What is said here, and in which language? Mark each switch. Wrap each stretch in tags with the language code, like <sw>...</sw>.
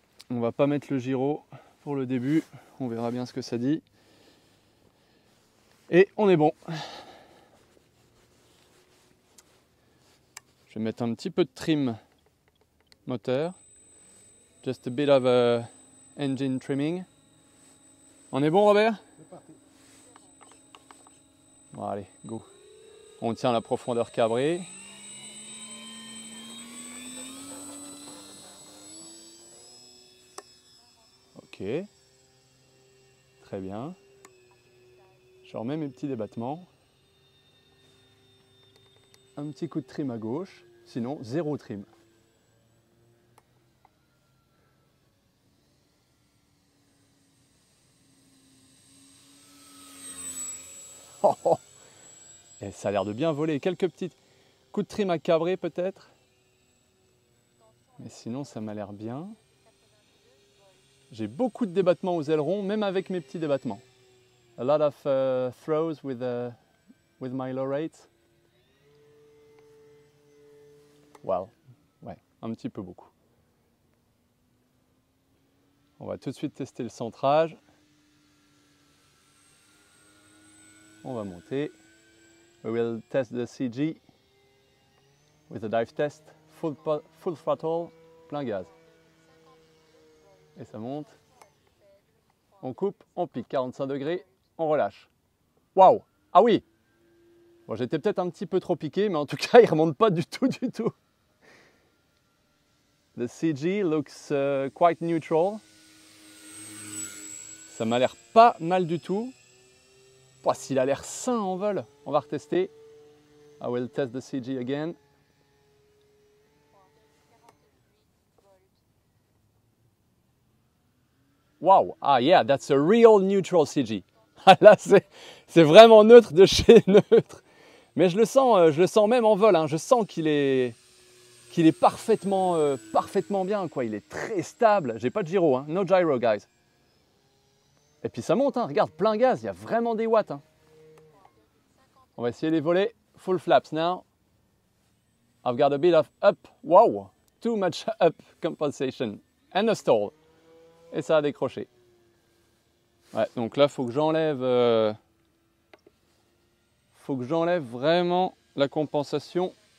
<fr>On va pas mettre le gyro pour le début. On verra bien ce que ça dit. Et on est bon. Je vais mettre un petit peu de trim moteur.</fr> <en>Just a bit of engine trimming.</en> <fr>On est bon, Robert? Bon, allez, go. On tient la profondeur cabrée. Ok. Très bien. Je remets mes petits débattements. Un petit coup de trim à gauche. Sinon, zéro trim. Oh, oh. Et ça a l'air de bien voler. Quelques petits coups de trim à cabrer peut-être. Mais sinon, ça m'a l'air bien. J'ai beaucoup de débattements aux ailerons, même avec mes petits débattements.</fr> <en>A lot of throws with my low rate.</en> <fr>Wow, ouais, un petit peu beaucoup. On va tout de suite tester le centrage. On va monter.</fr> <en>We will test the CG with a dive test, full throttle,</en> <fr>plein gaz. Et ça monte. On coupe, on pique 45 degrés, on relâche. Waouh! Ah oui! Bon, j'étais peut-être un petit peu trop piqué, mais en tout cas, il ne remonte pas du tout.</fr> <en>The CG looks quite neutral.</en> <fr>Ça m'a l'air pas mal du tout. Oh, s'il a l'air sain en vol, on va retester.</fr> <en>I will test the CG again. Wow, ah yeah, that's a real neutral CG.</en> <fr>Là, c'est vraiment neutre de chez neutre. Mais je le sens même en vol, hein. Je sens qu'il est parfaitement bien, quoi. Il est très stable. J'ai pas de gyro, hein.</fr> <en>No gyro, guys.</en> <fr>Et puis ça monte, hein. Regarde, plein gaz, il y a vraiment des watts, hein. On va essayer les volets.</fr> <en>Full flaps now. I've got a bit of up. Wow, too much up compensation. And a stall.</en> <fr>Et ça a décroché. Ouais, donc là, faut que j'enlève vraiment la compensation.</fr>